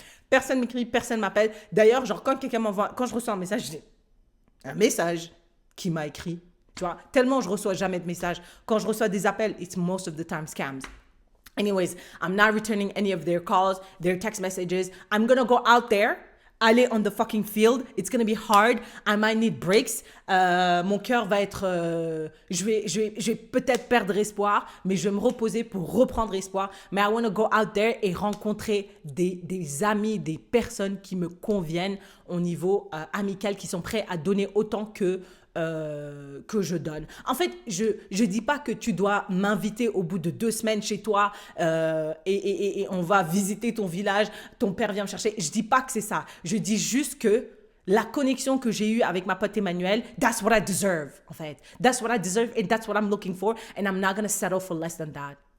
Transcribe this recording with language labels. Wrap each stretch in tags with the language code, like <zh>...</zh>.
<fr>Personne m'écrit, personne m'appelle. D'ailleurs, genre, quand je reçois un message qui m'a écrit, tu vois, tellement je reçois jamais de messages. Quand je reçois des appels,</fr> <en>it's most of the time scams. Anyways, I'm not returning any of their calls, their text messages. I'm gonna go out there, aller on the fucking field. It's gonna be hard. I might need breaks.</en> <fr>Mon cœur va être... je vais peut-être perdre espoir, mais je vais me reposer pour reprendre espoir. Mais</fr> <en>I want to go out there</en> <fr>et rencontrer des amis, des personnes qui me conviennent au niveau amical, qui sont prêts à donner autant que je donne. En fait, je dis pas que tu dois m'inviter au bout de 2 semaines chez toi et on va visiter ton village, ton père vient me chercher. Je dis pas que c'est ça. Je dis juste que la connexion que j'ai eue avec ma pote Emmanuel,</fr> <en>that's what I deserve,</en> <fr>en fait.</fr> <en>That's what I deserve and that's what I'm looking for and I'm not gonna settle for less than that.</en>